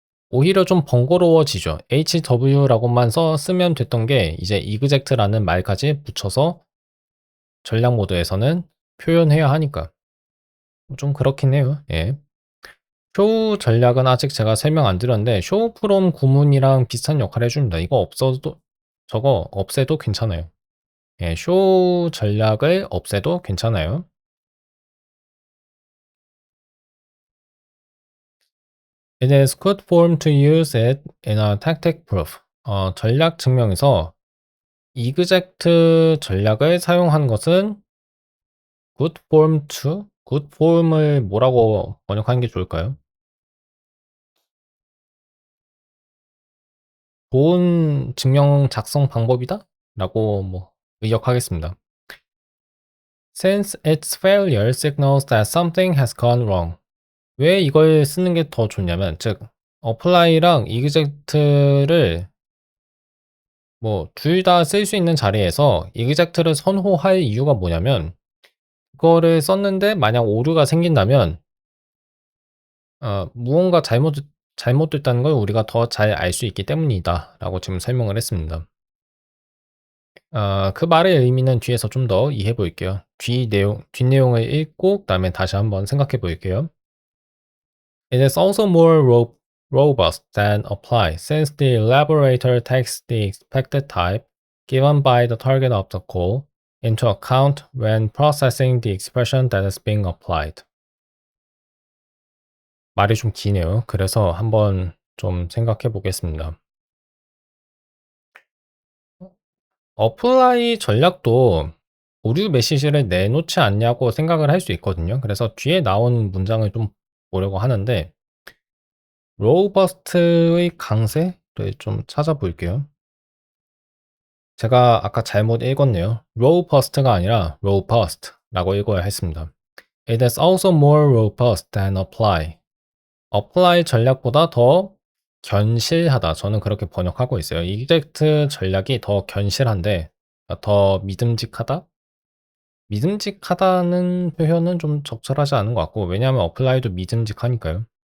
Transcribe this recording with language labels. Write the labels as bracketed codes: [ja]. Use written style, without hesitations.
[ko] 오히려 좀 번거로워지죠. HW라고만 쓰면 됐던 게 이제 exact라는 말까지 붙여서 전략 모드에서는 표현해야 하니까 좀 그렇긴 해요. 예. 쇼 전략은 아직 제가 설명 안 드렸는데 쇼 프롬 구문이랑 비슷한 역할을 해줍니다. 이거 없어도 저거 없애도 괜찮아요. 예, 쇼 전략을 없애도 괜찮아요. [en] It is good form to use it in a tactic proof. [ko] 전략 증명에서 exact 전략을 사용한 것은 [en] good form to? [ko] good form을 뭐라고 번역하는 게 좋을까요? 좋은 증명 작성 방법이다? 라고 뭐 의역하겠습니다. [en] Since its failure signals that something has gone wrong. [ko] 왜 이걸 쓰는 게 더 좋냐면, 즉, apply랑 exact를 뭐 둘 다 쓸 수 있는 자리에서 exact를 선호할 이유가 뭐냐면, 그거를 썼는데 만약 오류가 생긴다면, 무언가 잘못됐다는 걸 우리가 더 잘 알 수 있기 때문이다. 라고 지금 설명을 했습니다. 그 말의 의미는 뒤에서 좀 더 이해해 볼게요. 뒷내용을 읽고, 그 다음에 다시 한번 생각해 볼게요. [en] It is also more robust than apply, since the elaborator takes the expected type given by the target of the call into account when processing the expression that is being applied. [ko] 말이 좀 기네요. 그래서 한번 좀 생각해 보겠습니다. apply 전략도 오류 메시지를 내놓지 않냐고 생각을 할 수 있거든요. 그래서 뒤에 나온 문장을 좀 보려고 하는데 robust의 강세를 좀 찾아볼게요. 제가 아까 잘못 읽었네요. robust가 아니라 robust라고 읽어야 했습니다. [en] It is also more robust than apply. [ko] apply 전략보다 더 견실하다. 저는 그렇게 번역하고 있어요. exact 전략이 더 견실한데 더 믿음직하다? 믿음직하다는 표현은 좀 적절하지 않은 것 같고 왜냐하면 apply도 믿음직하니까요.